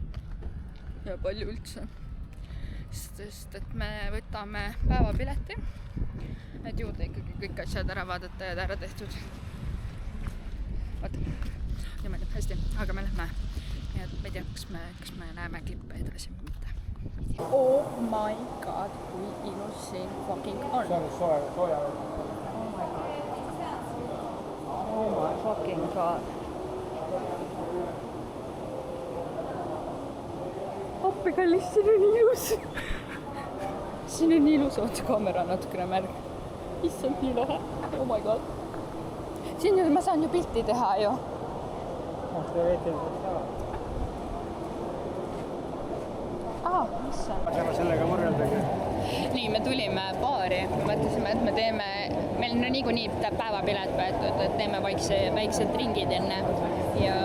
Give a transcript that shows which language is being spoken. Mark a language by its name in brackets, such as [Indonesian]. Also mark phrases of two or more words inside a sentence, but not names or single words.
[Estonian] Ja palju üldse. Sest et me võtame päevapileti, et juurde ikkagi kõik asjad ära vaadata ja ära tehtud. Vaata, niimoodi hästi, aga me lähme ja ma ei tea, kas me näeme klippe edasi või mitte. [English] Oh my god, [Estonian] kui ilus siin fucking on. See on soe. [English] Oh my god. Oh my fucking god. [Estonian] Appikallis, siin on ilus. Siin on ilus, oota kaamera natukene märg. Issand, nii lahe. [English] Oh my god. [Estonian] Siin ma saan ju pilti teha ju. Teoreetiliselt saa. Mis on? Aga sellega võrreldagi. Nii, me tulime baari. Me mõtlesime, et me teeme, meil on niikuinii päevapilet võetud, et teeme väiksed ringid enne.